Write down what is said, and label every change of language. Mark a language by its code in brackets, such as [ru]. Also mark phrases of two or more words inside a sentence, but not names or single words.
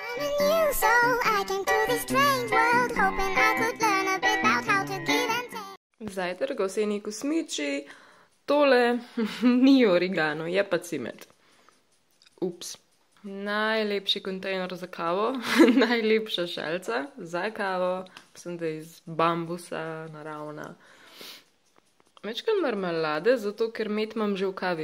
[en] kinda new, so I came to this strange world, hoping I could learn a bit about how to give and take. [sl] Zajtrk, ovseni kosmiči, tole ni origano, je pa cimet. Ups. Najlepši kontejner za kavo, najlepša šalca za kavo, mislim, da je iz bambusa, naravna. Večkrat marmelade, zato ker med imam že v kavi.